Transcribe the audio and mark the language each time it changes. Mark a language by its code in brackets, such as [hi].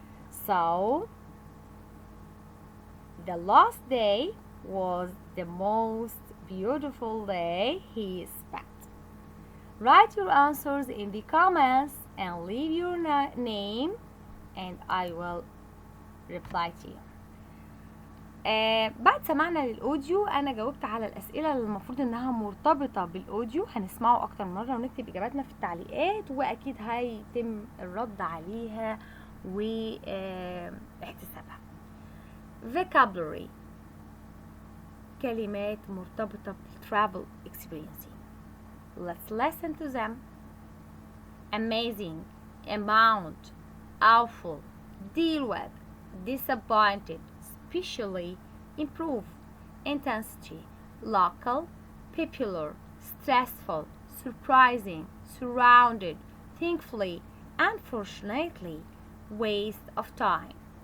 [en] So the last day was the most beautiful day he spent. Write your answers in the comments and leave your name and I will reply to you. [ar] بعد سمعنا للأوديو أنا جاوبت على الأسئلة اللي المفروض إنها مرتبطة بالأوديو. هنسمعه أكتر مرة ونكتب إجاباتنا في التعليقات وأكيد هيتم الرد عليها واحتسابها. Vocabulary كلمات مرتبطة بال [en] travel experience. Let's listen to them. Amazing, amount, awful, deal with, disappointed, especially, improve, intensity, local, popular, stressful, surprising, surrounded, thankfully, unfortunately, waste of time.